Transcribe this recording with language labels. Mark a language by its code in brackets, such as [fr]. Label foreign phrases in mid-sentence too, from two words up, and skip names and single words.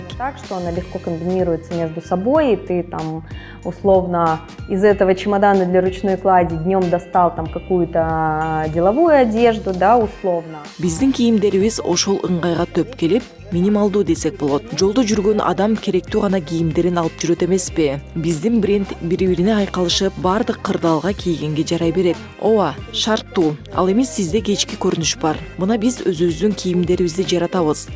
[ru] Так что она легко комбинируется между собой, и ты условно из этого чемодана для ручной клади днем достал какую-то деловую одежду, условно. [ky] Биздин кийимдерибиз ошол ыңгайга төп келип, минималдуу десек болот. Жолдо жүргөн адам керектүү гана кийимдерин алып жүрөт эмеспи? Биздин бренд бири-бирине айкалышып, бардык кырдаалга кийгенге жарай берет. Ооба, шарттуу. Ал эми сизде кечки көрүнүш бар. Мына биз өзүбүздүн кийимдерибизди жаратабыз.